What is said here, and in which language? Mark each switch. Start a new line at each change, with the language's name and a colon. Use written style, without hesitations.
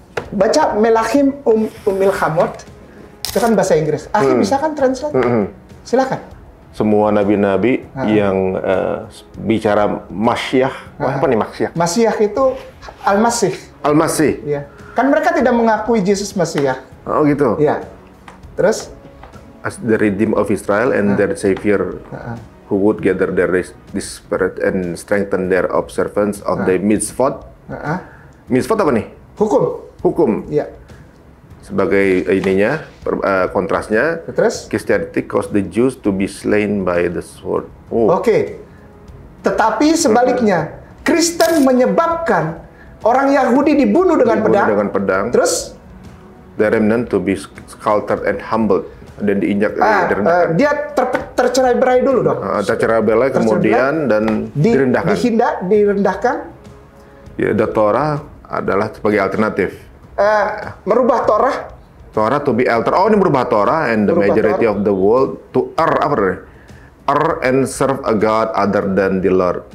Indonesian: Baca Melachim Umil Hamot, itu kan bahasa Inggris. Bisa kan translate? Silakan. Semua nabi-nabi yang bicara Masyiah. Apa nih Masyiah? Masyiah itu Al-Masih. Al-Masih. Ya. Kan mereka tidak mengakui Yesus Masiah. Oh gitu. Ya. Terus?
English: As the redeemed of Israel and their Savior, who would gather their disparate and strengthen their observance of the mitzvot.
Indonesian: Mitzvot apa nih? Hukum. Ya. Sebagai ininya, kontrasnya, Terus?
English: Christianity caused the Jews to be slain by the sword.
Indonesian: Oke. Tetapi sebaliknya, Kristen menyebabkan orang Yahudi dibunuh dengan pedang. Terus?
English: The remnant to be scattered and humbled.
Indonesian: Dan diinjak, dia tercerai-berai dulu dong. Tercerai-berai kemudian dan direndahkan. Direndahkan. Ya, the Torah adalah sebagai alternatif. Merubah Torah
English: to be altered. Oh,
Indonesian: ini merubah
English: Torah and the majority of the world to err and serve a God other than the Lord.